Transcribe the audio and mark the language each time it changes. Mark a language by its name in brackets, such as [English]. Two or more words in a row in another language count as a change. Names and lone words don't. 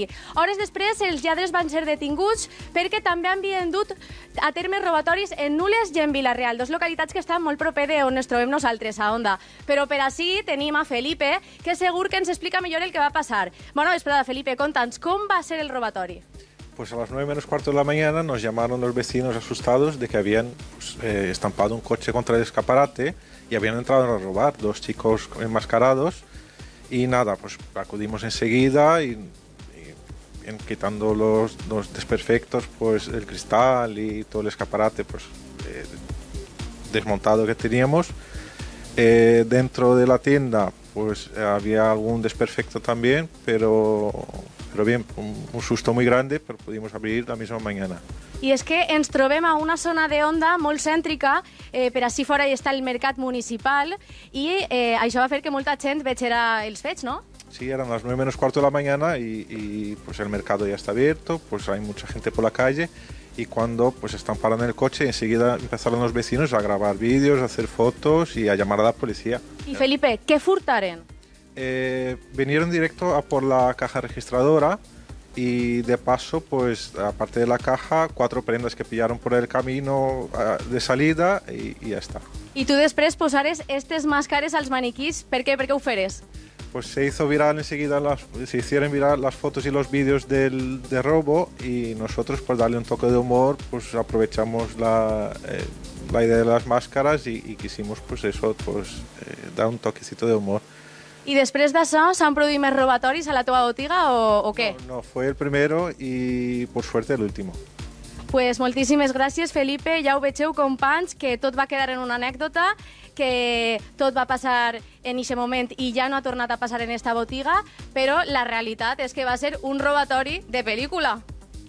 [Catalan] Hores després, els lladres van ser detinguts perquè també havien dut a terme robatoris en Nules i en Vila-real, dos localitats que estan molt proper d'on ens trobem nosaltres, a Onda. Però per així tenim a Felipe, que segur que ens explica millor el que va passar. Bona vesprada, Felipe, conta'ns, com va ser el robatori? [Spanish] Pues a las 9 menos cuarto de la mañana nos llamaron los vecinos asustados de que habían estampado un coche contra el escaparate y habían entrado a robar, dos chicos enmascarados. Y nada, pues acudimos enseguida y quitando los desperfectos, pues el cristal y todo el escaparate pues desmontado que teníamos. Dentro de la tienda pues había algún desperfecto también, pero bien, un susto muy grande, però pudimos abrir la misma mañana. [Catalan] I és que ens trobem a una zona de Onda molt cèntrica, per així fora hi està el mercat municipal, i això va fer que molta gent vegera els fets, ¿no? [Spanish] Sí, eran las 9 menos cuarto de la mañana y pues el mercado ya está abierto, pues hay mucha gente por la calle, y cuando pues están parando el coche, enseguida empezaron los vecinos a grabar vídeos, a hacer fotos y a llamar a la policía. [Catalan] I Felipe, què furtaren? [Spanish] Vinieron directo a por la caja registradora y de paso, pues aparte de la caja, 4 prendas que pillaron por el camino de salida y ya está. [Catalan] I tu després posares aquestes màscares als maniquís, per què? Per què ho feres? [Spanish] Pues se hizo viral enseguida, se hicieron viral las fotos y los vídeos del robo y nosotros, pues darle un toque de humor, pues aprovechamos la idea de las máscaras y quisimos, pues eso, pues dar un toquecito de humor. [Catalan] I després d'això s'han produït més robatoris a la teva botiga o què? [Spanish] No, fue el primero y por suerte el último. [Catalan] Pues moltíssimes gràcies, Felipe. Ja ho vegeu, companys, que tot va quedar en una anècdota, que tot va passar en aquest moment i ja no ha tornat a passar en esta botiga, però la realitat és que va ser un robatori de pel·lícula.